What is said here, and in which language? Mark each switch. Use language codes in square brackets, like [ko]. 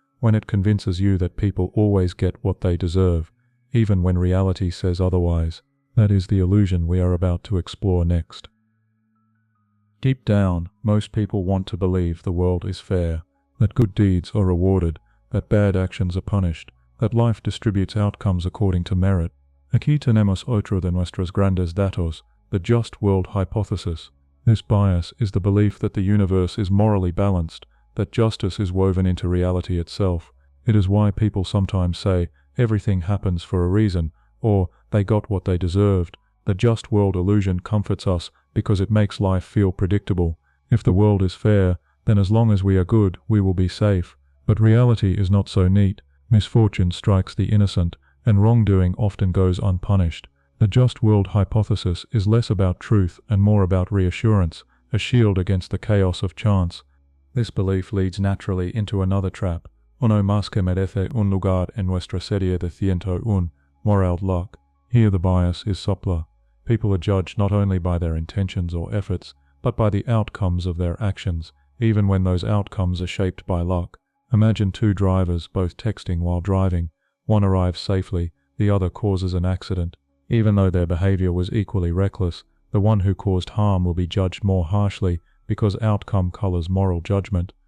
[en] When it convinces you that people always get what they deserve, even when reality says otherwise? That is the illusion we are about to explore next. Deep down, most people want to believe the world is fair, that good deeds are rewarded, that bad actions are punished, that life distributes outcomes according to merit. [es] Aquí tenemos otro de nuestros grandes datos, [en] the just world hypothesis. This bias is the belief that the universe is morally balanced, that justice is woven into reality itself. It is why people sometimes say, everything happens for a reason, or they got what they deserved. The just world illusion comforts us because it makes life feel predictable. If the world is fair, then as long as we are good, we will be safe. But reality is not so neat. Misfortune strikes the innocent, and wrongdoing often goes unpunished. The just world hypothesis is less about truth and more about reassurance, a shield against the chaos of chance. This belief leads naturally into another trap. [es] Uno más que merece un lugar en nuestra serie de 101, [en] moral luck. Here the bias is subtler. People are judged not only by their intentions or efforts, but by the outcomes of their actions, even when those outcomes are shaped by luck. Imagine two drivers both texting while driving. One arrives safely, the other causes an accident. Even though their behavior was equally reckless, the one who caused harm will be judged more harshly because outcome colors moral judgment.